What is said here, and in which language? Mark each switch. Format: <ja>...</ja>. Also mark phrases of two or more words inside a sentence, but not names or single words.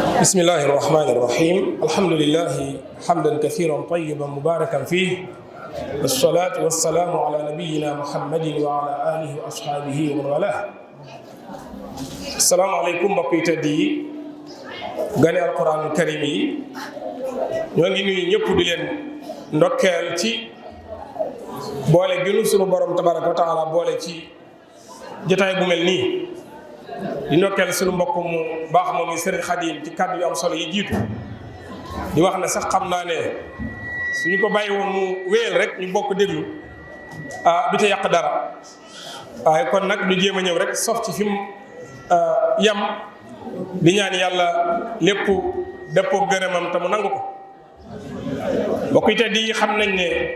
<ar>بسم الله الرحمن الرحيم الحمد لله حمدا كثيرا طيبا مباركا فيه والصلاة والسلام على نبينا محمد وعلى آله وأصحابه ومن والاه السلام عليكم</ar> <wo>mbokk yi gane</wo> <ar>القرآن الكريم yi</ar> <wo>ñoo ngi nuyu ñëpp di leen ndokkeel ci boole gënu sunu borom</wo> <ar>تبارك وتعالى</ar> <wo>boole ci jotaay bu mel nii di ndokkeel sunu mbokk mu baax moom yi Serigne Khadim ci kàddu yu am solo yi jiitu di wax ne sax xam naa ne suñu ko bàyyi woon mu wéyal rek ñu bokk déglu du ca yàq dara waaye kon nag ñu jéem a ñëw rek sof ci fi mu yam di ñaan yàlla lépp dëppoo gërëmam te mu nangu ko mbokk yi te di xam nañ ne</wo>